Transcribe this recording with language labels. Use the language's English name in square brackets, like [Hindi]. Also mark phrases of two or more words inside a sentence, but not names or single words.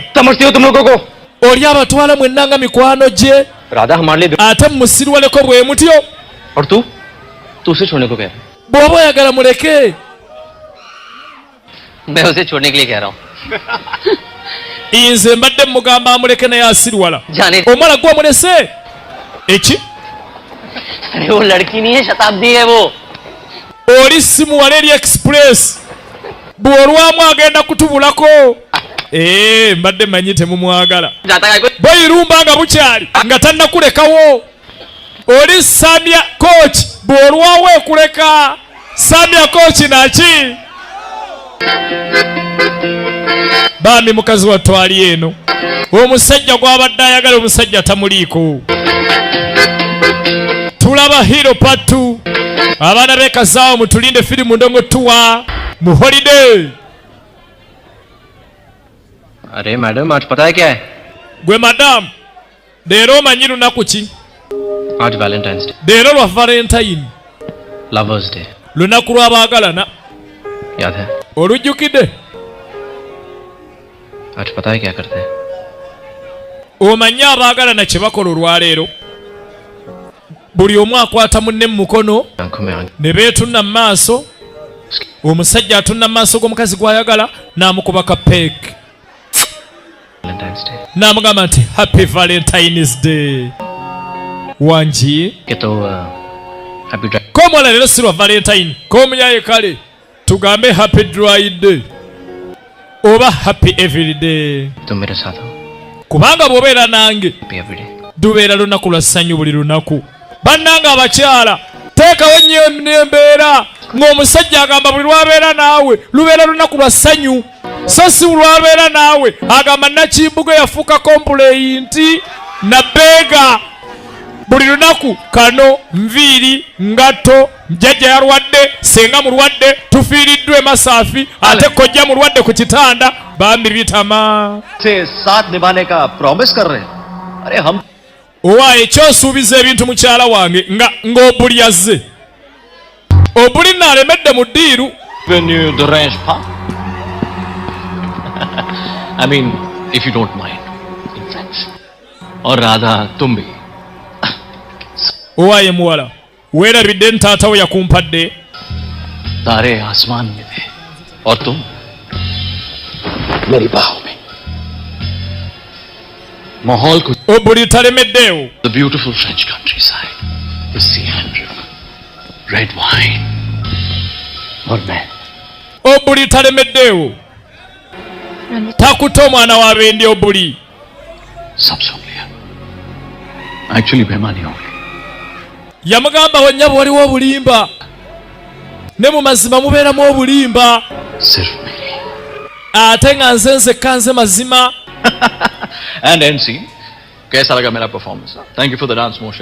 [Hindi] समझते हो तुम लोगों को. [Ganda] oli abatwala mwennanga mikwano gye [Hindi] राधा हमारे लिए [Ganda] ate musirwaleko bwe mutyo [Hindi] और तू उसे छोड़ने को कह रहा है. [Ganda] bw'oba oyagala muleke [Hindi] मैं उसे छोड़ने के लिए कह रहा हूँ. [Ganda] nze mbadde mugamba amuleke naye asirwala [Hindi] जाने. [Ganda] omwana gwe omulese eki [Hindi] अरे वो लड़की नहीं है, शताब्दी है वो. [Ganda] oli simuwala eri express bw'olwamu agenda kutubulako mbadde manyi temumwagala [Hindi] जाता है कोई. [Ganda] boyirumba nga bukyali nga tannakulekawo oli Samia coach bw'olwawo ekuleka Samia coach naki bambi mukazi watwali eno omusajja gw'abadde ayagala omusajja tamuliiko tulaba hero part 2 abaana b'ekazaawo mutulinde firimu ndongo tuwa mu holiday [Hindi] अरे मैडम आज पता है क्या है? [Ganda] gwe madamu leero omanyi lunaku ki [Hindi] आज वैलेंटाइंस डे, [Ganda] leero lwa valentine [English] lovers day. [Ganda] lunaku lw'abaagalana [Hindi] याद है? [Ganda] olujjukidde? [Hindi] आज पता है क्या करते हैं? [Ganda] omanyi abaagalana kye bakola olwaleero? buli omu akwata munne mu mukono [Hindi] आंखों में आंखें [Ganda] ne beetunna mu maaso, omusajja atunna mu maaso g'omukazi gw'ayagala n'amukuba kapeeki [Hindi] वैलेंटाइंस डे [Ganda] n'amugamba nti [English] happy valentines day [Ganda] wangi [Hindi] के तो [English] happy drive [Ganda] k'omwana leero si lwa valentine k'omunyaye kale tugambe [English] happy dry day [Ganda] oba [English] happy every day [Hindi] तुम मेरे साथ हो [Ganda] kubanga bw'obeera nange [English] happy everyday [Ganda] lubeera lunaku lwa ssanyu buli lunaku. bannanga abakyala teekawo nnyo embeera ng'omusajja agamba buli lwabeera naawe lubeera lunaku lwa ssanyu, so si lwabeera naawe agamba nakimbuga yafuuka kompuleyinti na beega buli lunaku kano nviiri ngatto jjajja yalwadde senga mulwadde tufiiriddwe masaafi ate kojja mulwadde ku kitanda bambi bitama [Hindi] से साथ निभाने का प्रॉमिस कर रहे हैं। अरे हम [Ganda] owaaye ekyosuubiza ebintu mukyala wange ng'obuli yazze obuli naalemedde mu ddiiru [English] venue the range pa I mean if you don't mind in friends [Hindi] और राधा तुम भी [Ganda] owaaye muwala weerabidde ntaatawo yakumpadde [Hindi] तारे आसमान में थे और तुम मेरी बाहों में माहौल को [Ganda] obuli talemeddeewo [English] the beautiful French country side the sea and river red wine [Hindi] और मैं [Ganda] obuli talemeddeewo takutte omwana wa bendi obuli [Hindi] सब सुन लिया एक्चुअली बेमानी हो गई [Ganda] yamugamba wanyabo waliwo obulimba ne mu mazima mubeeramu obulimba [Hindi] सिर्फ मेरी [Ganda] ate nga nze nzekka nze mazima [English] and and scene [Hindi] कैसा लगा मेरा [English] performance thank you for the dance motion